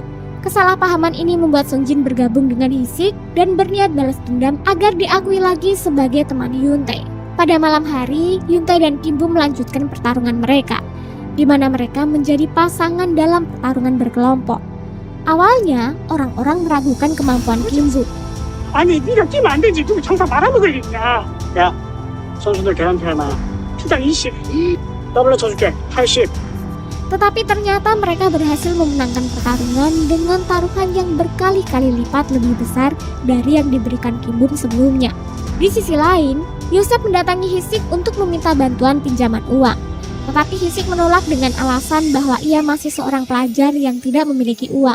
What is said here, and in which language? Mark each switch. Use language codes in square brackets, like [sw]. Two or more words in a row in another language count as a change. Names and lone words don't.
[id] Kesalahpahaman ini membuat Sung Jin bergabung dengan Hisik dan berniat balas dendam agar diakui lagi sebagai teman Hyun Tae. Pada malam hari, Hyun Tae dan Kim Bum melanjutkan pertarungan mereka, di mana mereka menjadi pasangan dalam pertarungan berkelompok. Awalnya, orang-orang meragukan kemampuan Kim Bum. [ko] 아니, 네가 뛰면 안 되지. 누구 정상 말아먹을 일이야. 야, 선수들 개한테 하나. 투당 20. 더블로 쳐줄게. 80. [id] Tetapi ternyata mereka berhasil memenangkan pertarungan dengan taruhan yang berkali-kali lipat lebih besar dari yang diberikan Kim Bum sebelumnya. Di sisi lain, Yosef mendatangi Hisik untuk meminta bantuan pinjaman uang. Tetapi Hisik menolak dengan alasan bahwa ia masih seorang pelajar yang tidak memiliki uang.